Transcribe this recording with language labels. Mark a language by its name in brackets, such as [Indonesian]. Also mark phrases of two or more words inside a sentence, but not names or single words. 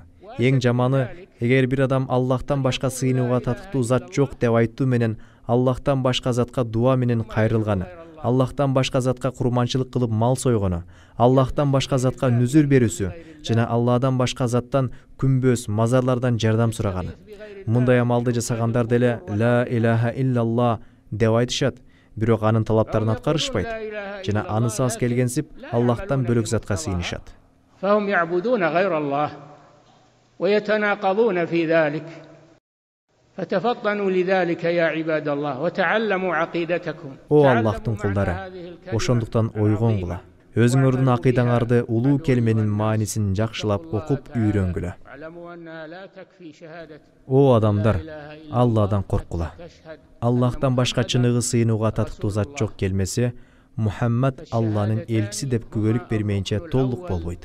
[Kyrgyz] Эң жаманы, эгер бир адам Аллахтан башка сыйынууга татыктуу зат жок деп айтуу менен Аллахтан башка затка дуа менен кайрылганы, Аллахтан башка затка курманчылык кылып мал сойгону, Аллахтан башка затка нүзүр берүүсү жана Алладан башка заттан күмбөз, мазарлардан жардам сураганы. Мындай амалды жасагандар деле [Arabic] لا إله إلا الله [Kyrgyz] деп айтышат, бирок анын талаптарын аткарышпайт жана анысы аз келгенсип Аллахтан бөлөк затка сыйынышат. [Arabic] فهم يعبدون غير الله ويتناقضون في ذلك فتفطنوا لذلك يا عباد الله وتعلموا عقيدتكم. [Kyrgyz] О Аллахтын кулдары, ошондуктан ойгонгула. Өзүңөрдүн акыйдаңарды улуу келменин маанисин жакшылап окуп үйрөнгүлө. О адамдар, Алладан корккула. Аллахтан башка чыныгы сыйынууга татыктуу зат жок келмесе, Мухаммад Алланын элчиси деп күбөлүк бермейинче толук болбойт.